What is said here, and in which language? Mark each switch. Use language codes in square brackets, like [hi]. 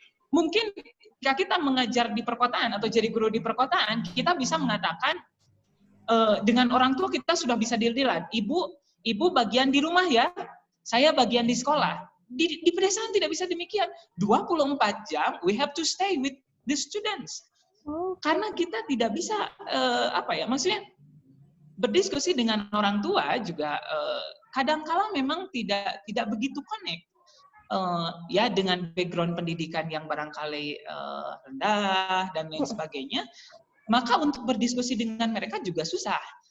[id] Mungkin jika kita mengajar di perkotaan atau jadi guru di perkotaan, kita bisa mengatakan dengan orang tua kita sudah bisa deal-dealan. Ibu bagian di rumah ya, saya bagian di sekolah. Di pedesaan tidak bisa demikian. 24 jam [en] we have to stay with the students. [id] Karena kita tidak bisa maksudnya berdiskusi dengan orang tua juga kadang-kala memang tidak begitu connect. Ya dengan background pendidikan yang barangkali rendah dan lain sebagainya, maka untuk berdiskusi dengan mereka juga susah.